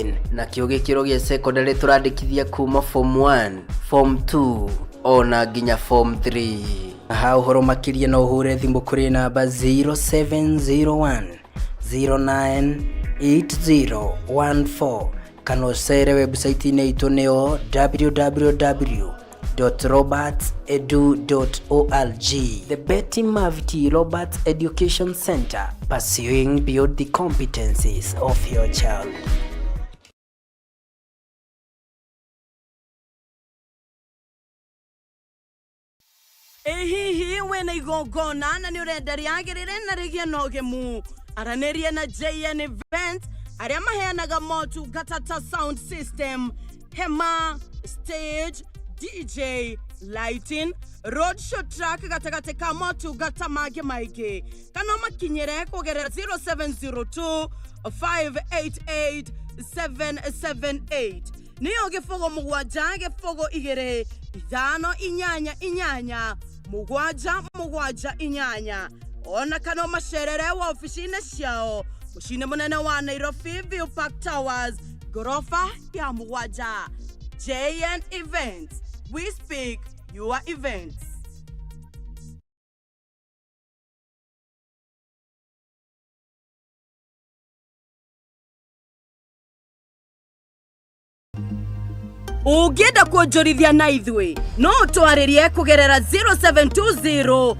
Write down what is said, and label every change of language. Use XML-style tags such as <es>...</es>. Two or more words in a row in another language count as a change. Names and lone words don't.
<ki>Na kĩo gĩkĩro gĩa secondary turandĩkithia kuma form 1, form 2, ona nginya form 3. Ha uhoro makiria no hure thimu kuri namba 0701 098014 kana ucere website ine itu neo www.robertsedu.org.</ki> <en>The Betty Maviti Roberts Education Center, pursuing beyond the competencies of your child.</en> <ki>Ehihi wena igongona na ni urenda riagirire na rigie nogemu aranerie na JN Events aria maheanaga motungata ta</ki> <en>sound system, hema, stage, DJ, lighting, road show track</en> <ki>gatagate ka motungata mage maige kana makinyere kugerera 0702 588 778 niyo gifogo mugwanja gifogo igere ithano inyanya mugwanja inyanya ona kana macerere wa ofisine ciao mucine munene wa Nairobi View Park Towers gorofa ya mugwanja.</ki> <en>JN Events, we speak your events.</en> <ki>Ugenda kuonjorithia na ithwe no twaririe kugerera 0720</ki>